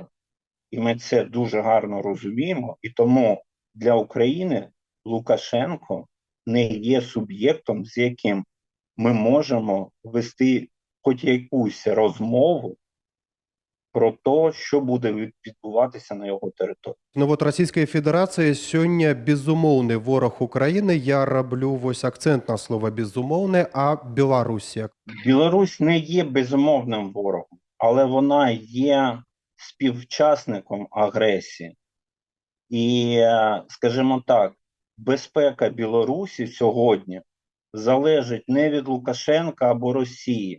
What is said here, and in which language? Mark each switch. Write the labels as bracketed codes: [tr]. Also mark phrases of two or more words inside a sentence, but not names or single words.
[uk] І ми це дуже гарно розуміємо. І тому для України Лукашенко не є суб'єктом, з яким ми можемо вести хоч якусь розмову про те, що буде відбуватися на його території. [be] Ну вот Расійская Федэрацыя сёння безумоўны вораг Украіны. Я раблю вось акцэнт на слова безумоўны, а Беларусі. [uk] Білорусь не є безумовним ворогом, але вона є співучасником агресії. І, скажімо так, безпека Білорусі сьогодні залежить не від Лукашенка або Росії.